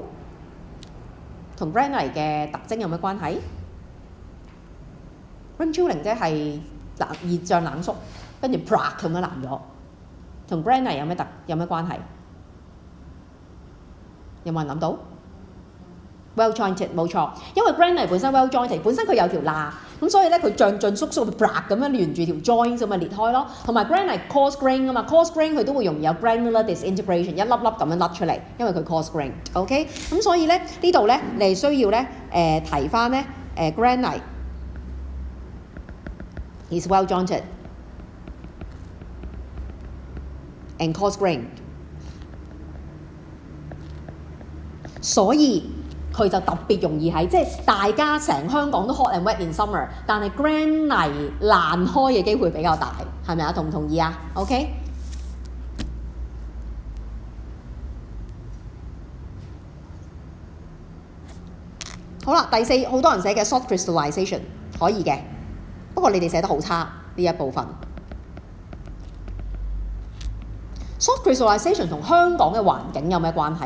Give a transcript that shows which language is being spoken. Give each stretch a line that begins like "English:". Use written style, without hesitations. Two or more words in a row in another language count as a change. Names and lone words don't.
Cantonese: 同 granite 嘅特徵有咩關係 ？
English: ring chilling
Cantonese: 即係熱脹冷縮，跟住啪咁樣爛咗。同 granite 有咩關係？有冇人諗到 ？
English: well jointed
Cantonese: 冇錯，因為 granite 本身
English: well jointed，
Cantonese: 本身佢有條罅， 咁所以咧佢脹脹縮縮咁樣連住條 joint 咁咪裂開咯。同埋
English: granite coarse grain
Cantonese: 啊嘛 ，
English: coarse grain
Cantonese: 佢都會容易有
English: granular disintegration
Cantonese: 一粒粒咁樣甩出嚟，因為佢
English: coarse grain。
Cantonese: OK， 咁所以咧呢度咧你係需要咧提翻咧 granite
English: is well jointed and coarse grain，
Cantonese: 所以佢就特別容易喺即係大家成香港都
English: hot and wet in summer，
Cantonese: 但係 granite 爛開嘅機會比較大，係咪啊？同唔同意啊 ？OK， 好啦，第四好多人寫嘅
English: soft crystallization
Cantonese: 可以嘅，不過你哋寫得好差呢一部分。
English: soft crystallization
Cantonese: 同香港嘅環境有咩關係？